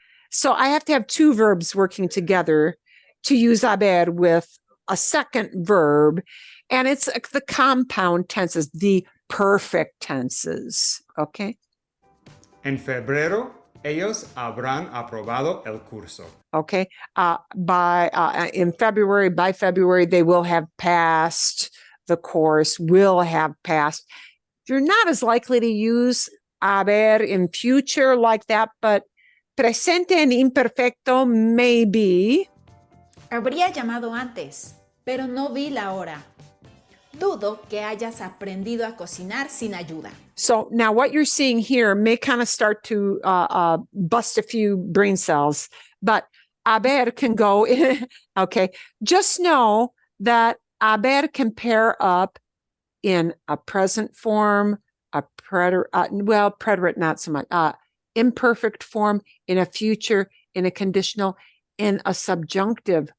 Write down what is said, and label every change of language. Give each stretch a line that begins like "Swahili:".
English: So I have to have two verbs working together to use haber with a second verb, and it's the compound tenses, the perfect tenses, okay?
Spanish: En febrero, ellos habrán aprobado el curso.
English: Okay. In February, by February, they will have passed the course, will have passed. You're not as likely to use haber in future like that, but presente and imperfecto maybe.
Spanish: Habría llamado antes, pero no vi la hora. Dudo que hayas aprendido a cocinar sin ayuda.
English: So now what you're seeing here may kind of start to bust a few brain cells, but haber can go in. Okay. Just know that haber can pair up in a present form, a preterite, not so much, imperfect form, in a future, in a conditional, in a subjunctive.